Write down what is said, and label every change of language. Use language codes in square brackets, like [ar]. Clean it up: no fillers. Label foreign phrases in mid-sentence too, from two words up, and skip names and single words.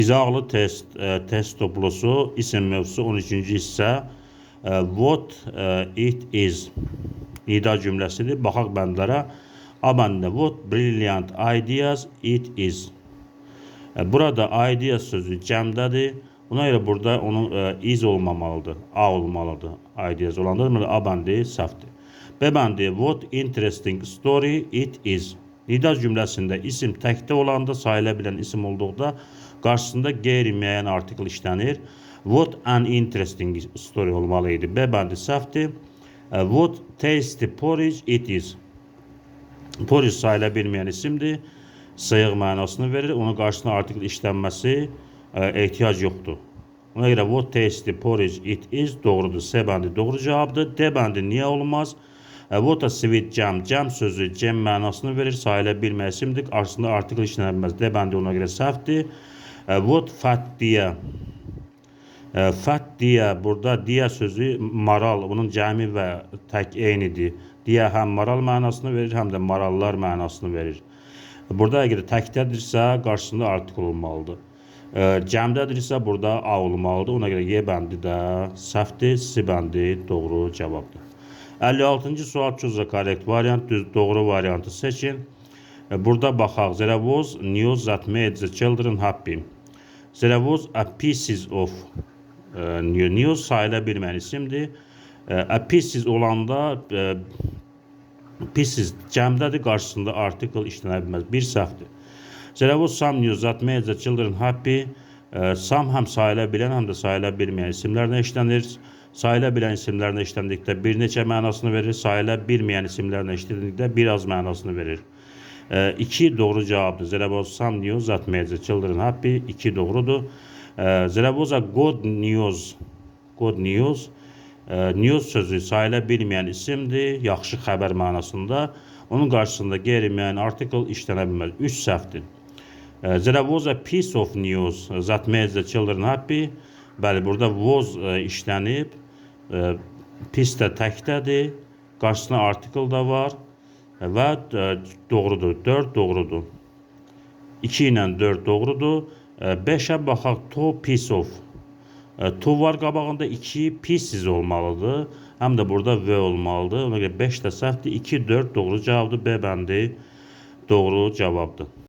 [az] İzahlı test toplusu, isim mevzusu 13-cü hissə. [en] What it is. [az] İda cümləsidir. Baxaq bəndlərə. A bəndə [en] what brilliant ideas it is. [az] Burada ideas sözü cəmdədir. Buna görə burada onun is olmamalıdır. A olmalıdır. Ideas olanda A bəndi səhvdir. [en] B bəndi what interesting story it is. [az] Nida cümləsində isim təkdə olanda, sayıla bilən isim olduqda qarşısında qeyri-müəyyən artikl işlənir. [en] What an interesting story [az] olmalı idi. B bəndi səhvdir. [en] What tasty porridge it is. [az] Porridge sayıla bilməyən isimdir. Sıyıq mənasını verir. Onun qarşısında artikl işlənməsi ehtiyac yoxdur. Ona görə [en] what tasty porridge it is [az] doğrudur. C bəndi doğru cavabdır. D bəndi niyə olmaz? [en] What a sweet jam. [az] Jam sözü cem mənasını verir. Sayıla bilməyən isimdir. Qarşısında artikl işlənməz. D bəndi ona görə səhvdir. [en] What fat deer. Fat deer. [az] Burada deer sözü maral. Bunun cəmi və tək eynidir. Deer həm maral mənasını verir, həm də marallar mənasını verir. Burada əgər təkdədirsə, qarşısında artikl olmalıdır. Cəmdədirsə, burada A olmalıdır. Ona görə Y bəndi də səhvdir. C bəndi doğru cavabdır. 56-cı sual çözə korrekt variant, düz doğru variantı seçin. Burada baxaq. [en] There was news that made the children happy. There was a pieces of news [az] sayıla bilməyən isimdir. A pieces olanda pieces cəmdədir, qarşısında artikl işlənə bilməz. Bir səhvdir. [en] There was some news that made the children happy. [az] Some həm sayıla bilən, həm də sayıla bilməyən isimlərlə işlənir. Sayıla bilən isimlərlə işləndikdə bir neçə mənasını verir. Sayıla bilməyən isimlərlə işləndikdə biraz mənasını verir. 2 doğru cavabdır. [en] There was some news that made the children happy. 2 doğrudur. There was a good news. Good news. [az] News sözü sayıla bilməyən isimdir. Yaxşı xəbər mənasında. Onun qarşısında qeyri-müəyyən artikl işlənə bilməz. 3 səhvdir. [en] There was a piece of news that made the children happy. [az] Bəli, burada was işlənib. Piece də təkdədir. Qarşısında artikl da var. Və doğrudur. 4 doğrudur. 2 ilə 4 doğrudur. 5'ə baxaq. [en] To piece of. [az] To var qabağında 2 pieces olmalıdır. Həm də burada V olmalıdır. Ona görə 5 də səhvdir. 2, 4 doğru cavabdır. B bəndi doğru cavabdır.